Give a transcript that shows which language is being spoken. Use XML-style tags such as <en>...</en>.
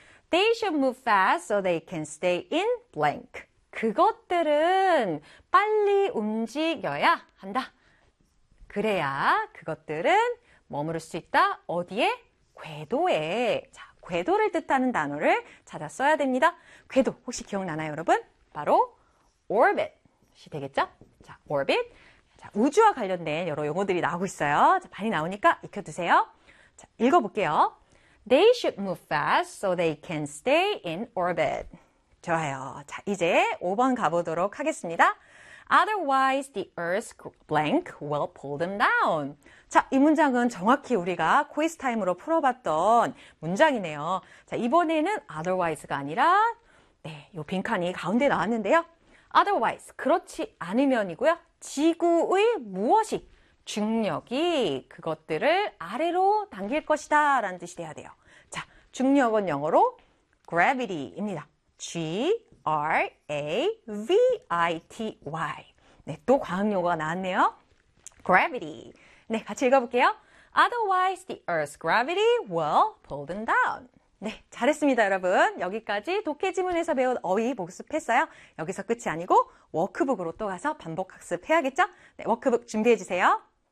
<en>They should move fast so they can stay in blank.</en> <ko>그것들은 빨리 움직여야 한다. 그래야 그것들은 머무를 수 있다. 어디에? 궤도에. 자, 궤도를 뜻하는 단어를 찾아 써야 됩니다. 궤도, 혹시 기억나나요, 여러분? 바로 orbit이 되겠죠? 자, orbit. 자, 우주와 관련된 여러 용어들이 나오고 있어요. 자, 많이 나오니까 익혀두세요. 자, 읽어볼게요.</ko> <en>They should move fast so they can stay in orbit.</en> <ko>좋아요. 자, 이제 5번 가보도록 하겠습니다.</ko> <en>Otherwise, the Earth's blank will pull them down.</en> <ko>자, 이 문장은 정확히 우리가 퀴즈 타임으로 풀어봤던 문장이네요. 자, 이번에는 otherwise가 아니라, 네, 요 빈칸이 가운데 나왔는데요. Otherwise, 그렇지 않으면이고요. 지구의 무엇이, 중력이 그것들을 아래로 당길 것이다 라는 뜻이 돼야 돼요. 자, 중력은 영어로 gravity입니다. gravity. 네, 또 과학 용어가 나왔네요. gravity. 네, 같이 읽어볼게요.</ko> <en>Otherwise, the Earth's gravity will pull them down.</en> <ko>네, 잘했습니다, 여러분. 여기까지 독해 지문에서 배운 어휘 복습했어요. 여기서 끝이 아니고 워크북으로 또 가서 반복 학습해야겠죠? 네, 워크북 준비해 주세요.</ko>